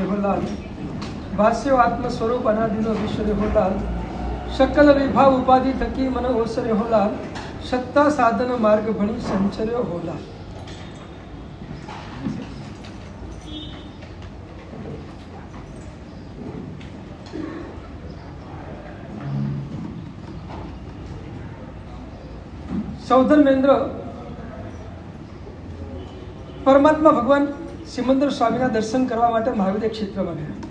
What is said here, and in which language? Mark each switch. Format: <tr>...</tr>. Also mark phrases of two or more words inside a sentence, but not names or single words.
<gu>હોલાલ ભાષ્યો આત્મસ્વરૂપ અનાદિનો વિશ્વરે હોલાલ શકલ વિભાવ ઉપાધિ થકી મન ઓસરે હોલાલ સત્તા સાધન માર્ગ ભણી સંચર્યો હોલાલ। સૌધર્મેન્દ્ર પરમાત્મા ભગવાન સિમંદર સ્વામીના દર્શન કરવા માટે મહાવીર ક્ષેત્રમાં ગયા.</gu>